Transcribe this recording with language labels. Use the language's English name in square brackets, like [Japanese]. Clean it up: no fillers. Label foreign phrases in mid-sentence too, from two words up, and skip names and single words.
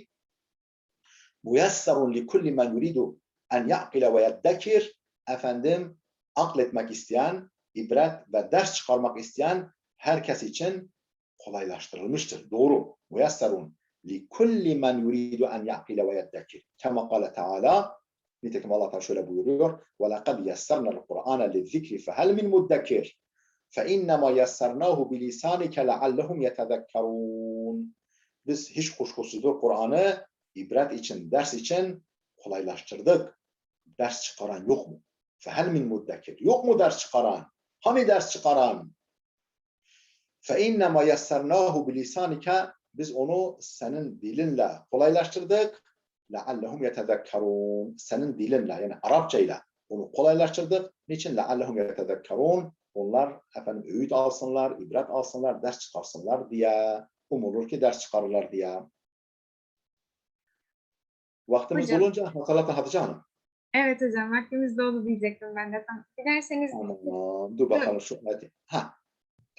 [Arabic] ميسر لكل من يريد أن يعقل ويدكر. [Turkish] Efendim, akletmek isteyen, ibret ve ders çıkarmak isteyen herkes için kolaylaştırılmıştır. Doğru. [Arabic] ميسر لكل من يريد أن يعقل ويدكر. كما قال تعالى, [Turkish] nitekim Allah Teala şöyle buyuruyor. [Arabic] وَلَقَدْ يَسَّرْنَا الْقُرْآنَ لِلذِّكْرِ فَهَلْ مِنْ مُدَّكِرٍ فَاِنَّمَا يَسَّرْنَاهُ بِلِسَانِكَ لَعَلَّهُمْ يَتَذَكَّرُونَ. [Turkish] Biz hiç kuşkusuzdur Kur'an'ı ibret için, ders için kolaylaştırdık. Ders çıkaran yok mu? [Arabic] فَهَلْ مِنْ مُدَّكِرٍ. [Turkish] Yok mu ders çıkaran? Hani ders çıkaran? [Arabic] فَاِنَّمَا يَسَّرْنَاهُ بِلِسَانِكَ. [Turkish] Biz onu senin dilinle kolaylaştırdık. [Arabic] لَعَلَّهُمْ يَتَذَكَّرُونَ. [Turkish] Senin dilinle yani Arapçayla onu kolaylaştırdık. Niçin? [Arabic] لَعَلَّهُمْ يَتَذَكَّرُونَ. [Turkish] Onlar efendim öğüt alsınlar, ibret alsınlar, ders çıkarsınlar diye. Umulur ki ders çıkarırlar diye. Vaktimiz Hocam. olunca hatırlatın Hatice Hanım. Evet hocam, vaktimiz doldu diyecektim ben de. Dilerseniz Tamam, dur bakalım şu hadi.